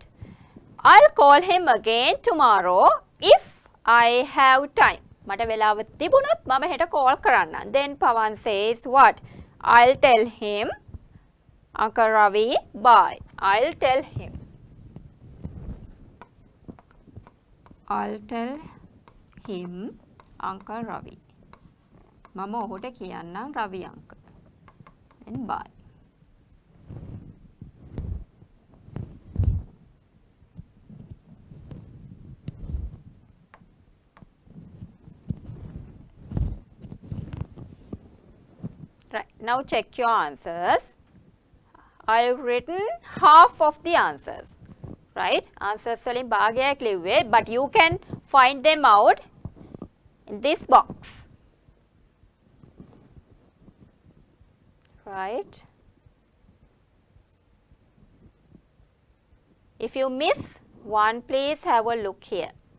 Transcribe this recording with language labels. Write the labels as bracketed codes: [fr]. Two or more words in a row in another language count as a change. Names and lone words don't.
[en] I'll call him again tomorrow if I have time. [si] මට වෙලාව තිබුණොත් මම හෙට call කරන්න. [en] Then Pawan says what? I'll tell him, Uncle Ravi, bye. I'll tell him. I'll tell him, Uncle Ravi. [si] මම ඔහුට කියන්නම් රවි uncle. [en] Then bye. Right, now check your answers. I've written half of the answers. [si] Right? Answers වලින් භාගයක් ලිව්වේ, [en] but you can find them out in this box. Right? If you miss one, please have a look here.